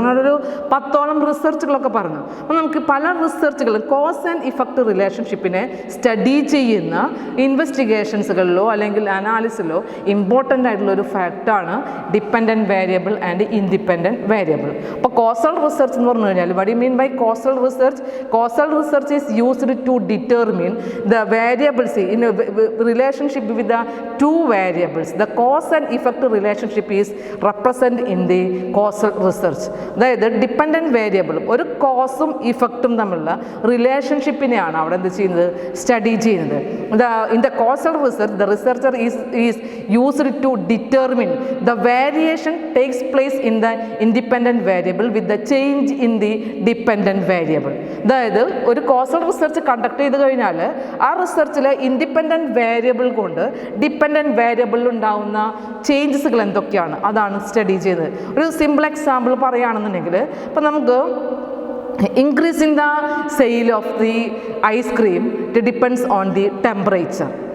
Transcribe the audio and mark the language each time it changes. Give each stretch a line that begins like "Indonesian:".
Malayalam: അങ്ങനെ ഒരു 10ഓളം റിസർച്ചുകളൊക്കെ പറഞ്ഞു. അപ്പോൾ നമുക്ക് പല റിസർച്ചുകൾ കോസ് ആൻഡ് ഇഫക്റ്റ് റിലേഷൻഷിപ്പിനെ സ്റ്റഡി ചെയ്യുന്ന ഇൻവെസ്റ്റിഗേഷൻസുകളിലോ അല്ലെങ്കിൽ അനാലിസിലോ ഇമ്പോർട്ടൻ്റ് ആയിട്ടുള്ള ഒരു ഫാക്റ്റാണ് dependent variable and independent variable. അപ്പോൾ കോസൽ റിസർച്ച് എന്ന് പറഞ്ഞു കഴിഞ്ഞാൽ
English: What you mean by causal research? Causal research is used to determine the variables in relationship with the two variables. The cause and effect relationship is represented in the causal research.
Malayalam: അതായത് dependent variable ഒരു കോസും ഇഫക്റ്റും തമ്മിലുള്ള റിലേഷൻഷിപ്പിനെയാണ് അവിടെ എന്ത് ചെയ്യുന്നത്, study ചെയ്യുന്നത്.
English: In the causal research, the researcher is used to determine the variation takes place in the independent variable with the change in the dependent variable.
Malayalam: അതായത് ഒരു causal research conduct ചെയ്ത് കഴിഞ്ഞാൽ ആ റിസർച്ചിലെ ഇൻഡിപെൻഡൻറ്റ് വേരിയബിൾ കൊണ്ട് dependent വേരിയബിളിൽ ഉണ്ടാകുന്ന ചേഞ്ചസുകൾ എന്തൊക്കെയാണ് അതാണ് സ്റ്റഡി ചെയ്തത്. ഒരു സിമ്പിൾ എക്സാമ്പിൾ പറയുകയാണെന്നുണ്ടെങ്കിൽ ഇപ്പം നമുക്ക്
English: increasing the sale of the ice cream it depends on the temperature.